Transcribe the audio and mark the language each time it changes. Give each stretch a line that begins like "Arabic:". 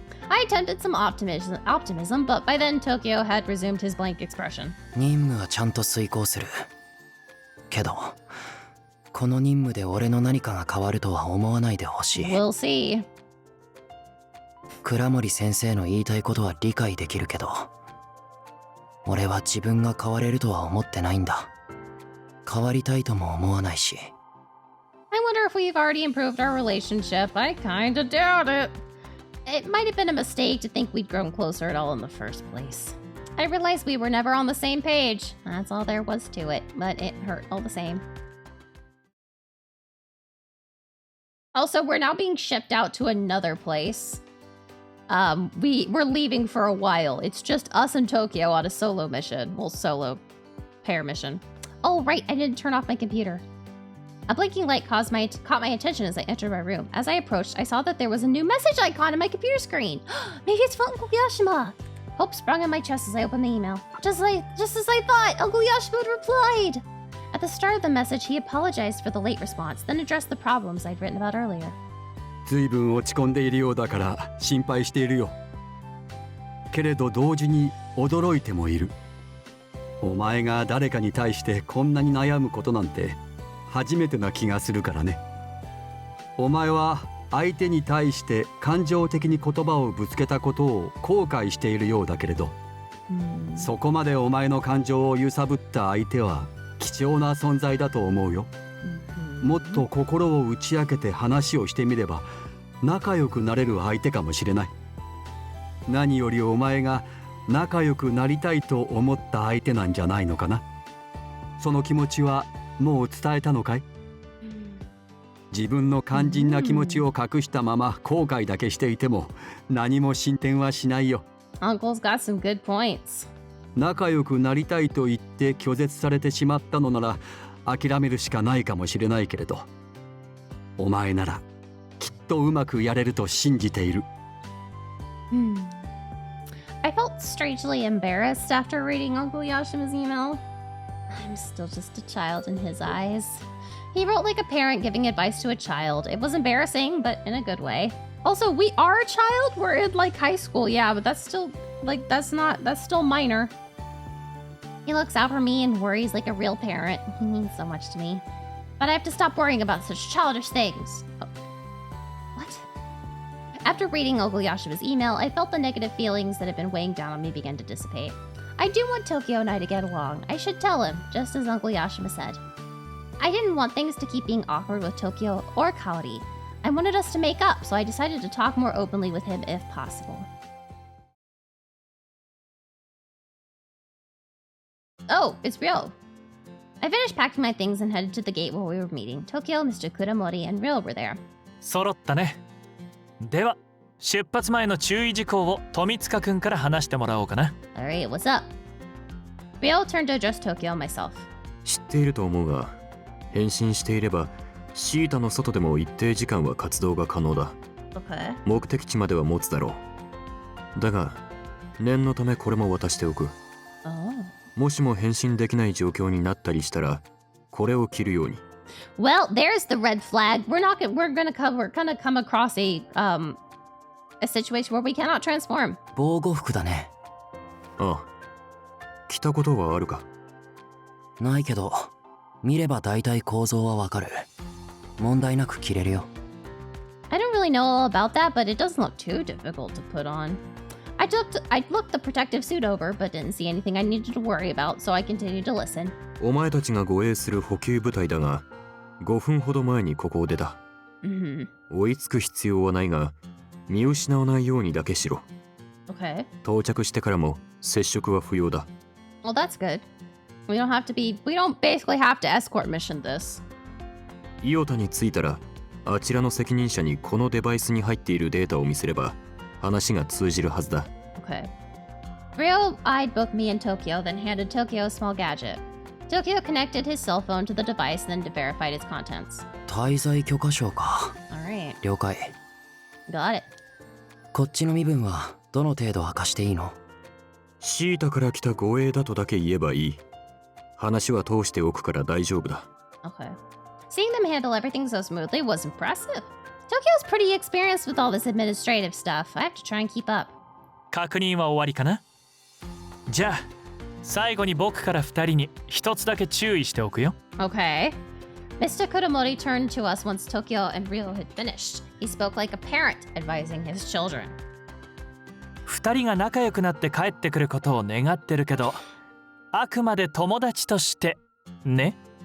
English: I attempted some optimism, but by then Tokio had resumed his blank expression.
Japanese: 任務はちゃんと遂行する。けど、この任務で俺の何かが変わるとは思わないでほしい。
English: We'll see.
Japanese: 倉森先生の言いたいことは理解できるけど、俺は自分が変われるとは思ってないんだ。変わりたいとも思わないし。
English: I wonder if we've already improved our relationship. I kinda doubt it. It might have been a mistake to think we'd grown closer at all in the first place. I realized we were never on the same page. That's all there was to it, but it hurt all the same. Also, we're now being shipped out to another place. We're leaving for a while. It's just us and Tokio on a solo mission. Well, solo pair mission. Oh, right, I didn't turn off my computer. A blinking light caught my attention as I entered my room. As I approached, I saw that there was a new message icon on my computer screen. Maybe it's from Uncle Yashima. Hope sprung in my chest as I opened the email. Just as I thought, Uncle Yashima replied. At the start of the message, he apologized for the late response, then addressed the problems I'd written about earlier.
Japanese: 随分落ち込んでいるようだから心配しているよ。けれど同時に驚いてもいる。お前が誰かに対してこんなに悩むことなんて初めてな気がするからね。お前は相手に対して感情的に言葉をぶつけたことを後悔しているようだけれど、そこまでお前の感情を揺さぶった相手は貴重な存在だと思うよ。もっと心を打ち明けて話をしてみれば仲良くなれる相手かもしれない。何よりお前が仲良くなりたいと思った相手なんじゃないのかな。その気持ちはもう伝えたのかい？自分の肝心な気持ちを隠したまま後悔だけしていても何も進展はしないよ。
English: Uncle's got some good points.
Japanese: 仲良くなりたいと言って拒絶されてしまったのなら諦めるしかないかもしれないけれど、お前ならきっとうまくやれると信じている。
English: I felt strangely embarrassed after reading Uncle Yashima's email. I'm still just a child in his eyes. He wrote like a parent giving advice to a child. It was embarrassing, but in a good way. Also, we are a child. We're in like high school. Yeah, but that's still like, that's still minor. He looks out for me and worries like a real parent. He means so much to me. But I have to stop worrying about such childish things. Oh. What? After reading Uncle Yashima's email, I felt the negative feelings that had been weighing down on me begin to dissipate. I do want Tokio and I to get along. I should tell him, just as Uncle Yashima said. I didn't want things to keep being awkward with Tokio or Kaori. I wanted us to make up, so I decided to talk more openly with him if possible. Oh, it's Ryo. I finished packing my things and headed to the gate where we were meeting. Tokio, Mr. Kuramori, and Ryo were there.
Japanese: 揃ったね。では、出発前の注意事項を富塚くんから話してもらおうかな。
English: Alright, what's up? Ryo turned to address Tokio and myself.
Japanese: 知っていると思うが、変身していればシータの外でも一定時間は活動が可能だ。
English: Okay.
Japanese: 目的地までは持つだろう。だが、念のためこれも渡しておく。
English: Oh.
Japanese: もしも変身できない状況になったりしたら、これを着るように。
English: Well, there's the red flag. We're gonna come across a situation where we cannot transform.
Japanese: 防護服だね。ああ。着たことはあるか？ないけど、見れば大体構造はわかる。問題なく着れるよ。
English: I don't really know all about that, but it doesn't look too difficult to put on. I looked the protective suit over, but didn't see anything I needed to worry about, so I continued to listen.
Japanese: お前たちが護衛する補給部隊だが、5分ほど前にここを出た。追いつく必要はないが、見失わないようにだけしろ。
English: Okay.
Japanese: 到着してからも接触は不要だ。
English: Well, that's good. We don't basically have to escort mission this.
Japanese: イオタに着いたら、あちらの責任者にこのデバイスに入っているデータを見せれば、話が通じるはずだ。
English: Okay. Ryo eyed both me and Tokio, then handed Tokio a small gadget. Tokio connected his cell phone to the device, then verified its contents.
Japanese: 滞在許可証か。
English: Alright.
Japanese: 了解。
English: Got it.
Japanese: こっちの身分はどの程度明かしていいの？シータから来た護衛だとだけ言えばいい。話は通しておくから大丈夫だ。
English: Okay. Seeing them handle everything so smoothly was impressive. Tokyo's pretty experienced with all this administrative stuff. I have to try and keep up.
Japanese: 確認は終わりかな。じゃあ最後に僕から2人に一つだけ注意しておくよ。
English: Okay. Mr. Kuromori turned to us once Tokyo and Ryo had finished. He spoke like a parent advising his children.
Japanese: 2人が仲良くなって帰ってくることを願ってるけど、あくまで友達としてね。